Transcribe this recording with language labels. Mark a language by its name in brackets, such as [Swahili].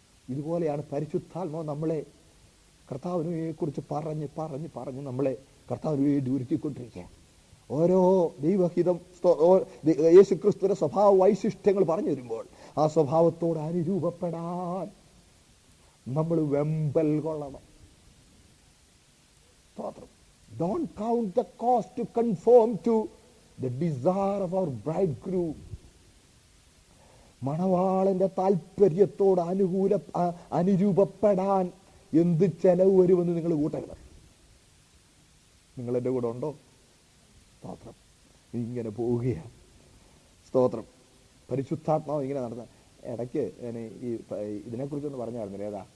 [Malayalam] ഇതുപോലെയാണ് പരിശുദ്ധാത്മാവ് നമ്മളെ കർത്താവിനെ കുറിച്ച് പറഞ്ഞ് നമ്മളെ കർത്താവിന് വേണ്ടി ഒരുക്കിക്കൊണ്ടിരിക്കുക. ഓരോ ദൈവഹിതം, യേശുക്രിസ്തുവിന്റെ സ്വഭാവ വൈശിഷ്ട്യങ്ങൾ പറഞ്ഞു വരുമ്പോൾ ആ സ്വഭാവത്തോട് അനുരൂപപ്പെടാൻ നമ്മൾ വെമ്പൽ കൊള്ളണം. സ്തോത്രം. [English] Don't count the cost to conform to the desire of our bridegroom. [Malayalam] മണവാളന്റെ താല്പര്യത്തോട് അനുരൂപപ്പെടാൻ എന്ത് ചെലവ് വരുമെന്ന് നിങ്ങൾ കൂട്ടരുത്. നിങ്ങൾ എൻ്റെ കൂടെ ഉണ്ടോ? സ്തോത്രം. ഇങ്ങനെ പോവുകയാണ്. സ്തോത്രം. പരിശുദ്ധാത്മാവ് ഇങ്ങനെ നടന്ന ഇടയ്ക്ക് ഞാൻ ഇതിനെക്കുറിച്ചൊന്ന് പറഞ്ഞായിരുന്നു. ഏതാ?